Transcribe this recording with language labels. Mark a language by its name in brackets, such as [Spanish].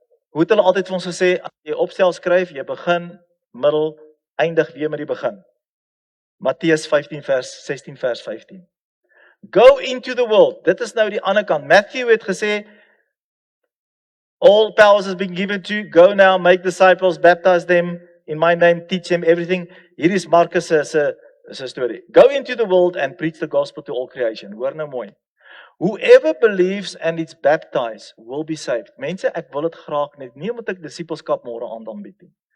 [Afrikaans] Hoe het hulle altyd vir ons gesê, as jy opstel skryf, jy begin, middel, eindig weer met die begin. [English] Matteus 16 vers 15. Go into the world. [Afrikaans] Dit is nou die ander kant. [English] Matthew [Afrikaans] het gesê, [English] all powers has been given to you. Go now, make disciples, baptize them in my name, teach them everything. [Afrikaans] Hier is Markus se storie. [English] Go into the world and preach the gospel to all creation. [Afrikaans] Hoor nou mooi. [English] Whoever believes and is baptized will be saved. [Afrikaans] Mense, ek wil dit graag net nie omdat ek disipelskap môre aand aanbied nie.